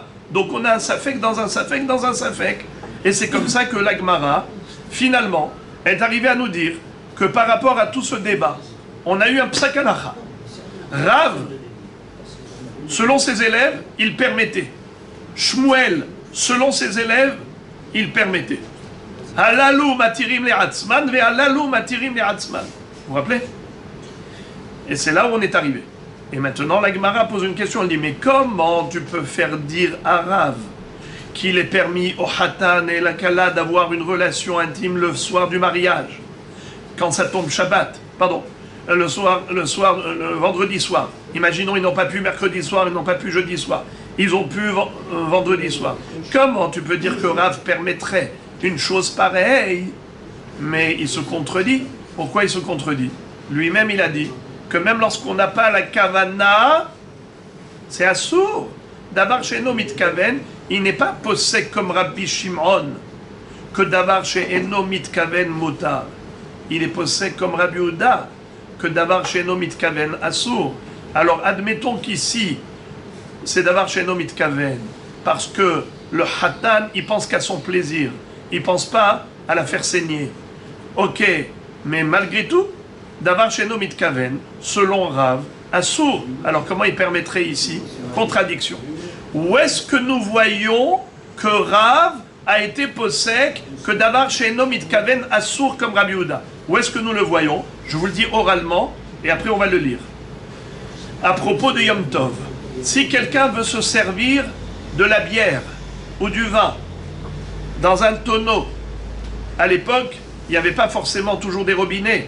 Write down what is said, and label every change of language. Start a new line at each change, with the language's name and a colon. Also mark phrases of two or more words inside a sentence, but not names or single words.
French: Donc on a un safek dans un safek dans un safek. Et c'est comme ça que la Gemara, finalement, est arrivée à nous dire que par rapport à tout ce débat, on a eu un
Hebrew: פסק הלכה.
French: Rav, selon ses élèves, il permettait. Shmuel, selon ses élèves, il permettait.
Hebrew: הללו מתירים לעצמן והללו מתירים לעצמן.
French: Vous vous rappelez? Et c'est là où on est arrivé. Et maintenant, la Gemara pose une question. Elle dit, mais comment tu peux faire dire à Rav qu'il est permis au Hatan et la Kala d'avoir une relation intime le soir du mariage, quand ça tombe Shabbat, pardon, le vendredi soir. Imaginons, ils n'ont pas pu mercredi soir, ils n'ont pas pu jeudi soir, ils ont pu vendredi soir. Comment tu peux dire que Rav permettrait une chose pareille? Mais il se contredit. Pourquoi il se contredit? Lui-même, il a dit que même lorsqu'on n'a pas la kavana, c'est assourd.
Hebrew: דבר שאינו מתכוון,
French: il n'est pas possède comme Rabbi Shimon, que
Hebrew: דבר שאינו מתכוון מותר.
French: Il est possède comme Rabbi Yehuda, que
Hebrew: דבר שאינו מתכוון אסור.
French: Alors admettons qu'ici, c'est
Hebrew: דבר שאינו מתכוון,
French: parce que le hatan, il pense qu'à son plaisir, il pense pas à la faire saigner. Ok, mais malgré tout,
Hebrew: דבר שאינו מתכוון,
French: selon Rav, assourd. Alors comment il permettrait ici? Contradiction. Où est-ce que nous voyons que Rav a été possèque, que
Hebrew: דבר שאינו מתכוון אסור
French: comme Rabbi Yehuda? Où est-ce que nous le voyons? Je vous le dis oralement, et après on va le lire. À propos de Yom Tov, si quelqu'un veut se servir de la bière ou du vin dans un tonneau, à l'époque, il n'y avait pas forcément toujours des robinets.